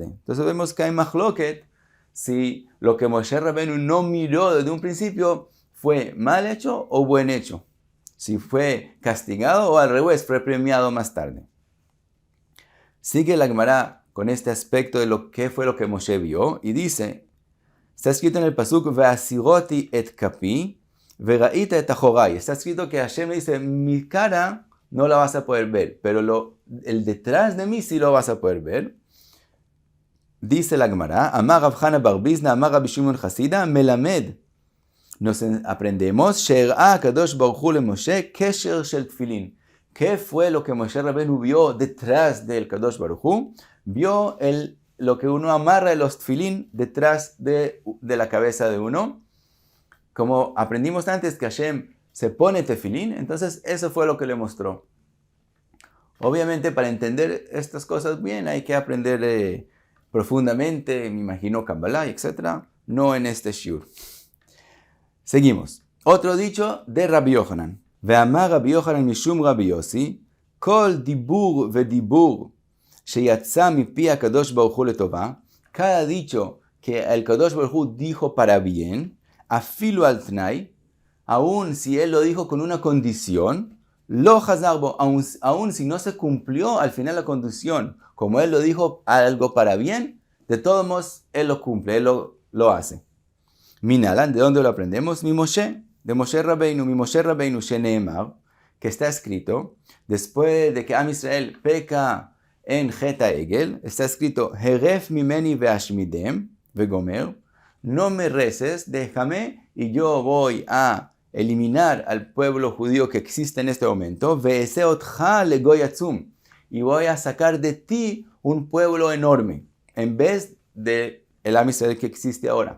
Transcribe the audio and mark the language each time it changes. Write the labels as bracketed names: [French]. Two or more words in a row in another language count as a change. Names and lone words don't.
[Spanish] Entonces vemos que hay machloket, si lo que Moshe Rabbeinu no miró desde un principio fue mal hecho o buen hecho. Si fue castigado o al revés, fue premiado más tarde. Sigue la Gemara con este aspecto de lo que fue lo que Moshe vio y dice, está escrito en el pasuk, [Hebrew] והסרתי את כפי וראית את אחרי. [Spanish] Está escrito que Hashem dice, mi cara no la vas a poder ver, pero el detrás de mí sí lo vas a poder ver. Dice la Gemara, [Aramaic] אמר רב חנא בר ביזנא אמר רבי שמעון חסידא מלמד. [Spanish] Nos aprendemos, [Hebrew] שהראה הקדוש ברוך הוא למשה קשר של תפילין. [Spanish] ¿Qué fue lo que Moshe Rabbeinu vio detrás del Kadosh Baruj Hu? Vio lo que uno amarra de los tfilín detrás de la cabeza de uno. Como aprendimos antes que Hashem se pone tefilín, entonces eso fue lo que le mostró. Obviamente para entender estas cosas bien hay que aprender profundamente, me imagino Kabbalah, etc. No en este shiur. Seguimos. Otro dicho de Rabbi Yochanan. [Hebrew] ואמר רבי יוחנן משום רבי יוסי כל דבור ודבור שיצא מפי הקדוש ברוך הוא לטובה. [Spanish] Cada dicho que el Kadosh Baruch Hu dijo para bien, [Hebrew] אפילו על תנאי, [Spanish] aun si él lo dijo con una condición, [Hebrew] לא חזר בו, [Spanish] aun si no se cumplió al final la condición, como él lo dijo algo para bien, de todos modos él lo cumple, él lo hace. Minalan, ¿de dónde lo aprendemos? [Hebrew] ממשה, [Spanish] de Moshe Rabbeinu, Sheneemar, que está escrito, después de que Am Israel peca en [Hebrew] חטא העגל, [Spanish] está escrito, [Hebrew] הרף ממני ואשמידם וגומר, [Spanish] no me reces, déjame, y yo voy a eliminar al pueblo judío que existe en este momento, [Hebrew] ואעשה אותך לגוי עצום, [Spanish] y voy a sacar de ti un pueblo enorme, en vez de el Am Israel que existe ahora.